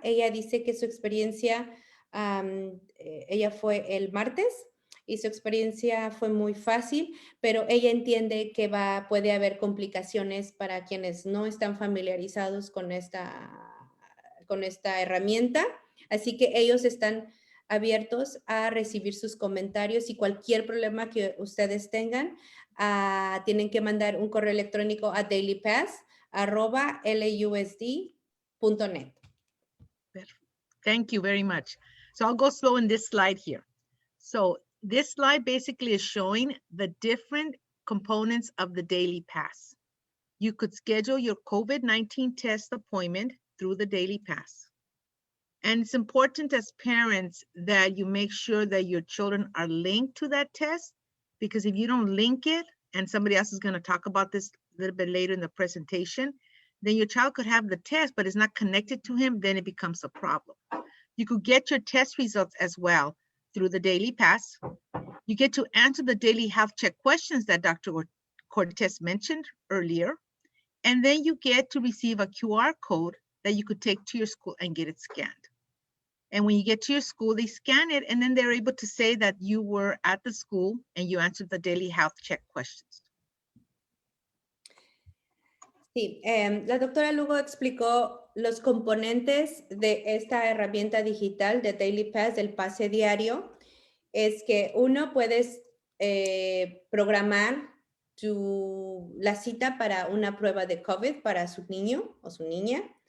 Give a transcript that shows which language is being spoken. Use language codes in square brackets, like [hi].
[es] Ella dice que su experiencia, ella fue el martes, y su experiencia fue muy fácil, pero ella entiende que puede haber complicaciones para quienes no están familiarizados con esta herramienta. Así que ellos están abiertos a recibir sus comentarios y cualquier problema que ustedes tengan, tienen que mandar un correo electrónico a dailypass@lausd.net. [en] Thank you very much. So I'll go slow in this slide here. So this slide basically is showing the different components of the Daily Pass. You could schedule your COVID-19 test appointment through the Daily Pass. And it's important as parents that you make sure that your children are linked to that test, because if you don't link it, and somebody else is going to talk about this a little bit later in the presentation, then your child could have the test, but it's not connected to him, then it becomes a problem. You could get your test results as well through the Daily Pass. You get to answer the daily health check questions that Dr. Cortez mentioned earlier. And then you get to receive a QR code that you could take to your school and get it scanned. And when you get to your school, they scan it, and then they're able to say that you were at the school and you answered the daily health check questions. [es] Sí, la doctora Lugo explicó los componentes de esta herramienta digital de Daily Pass, del pase diario. Es que uno, puedes programar la cita para una prueba de COVID para su niño o su niña.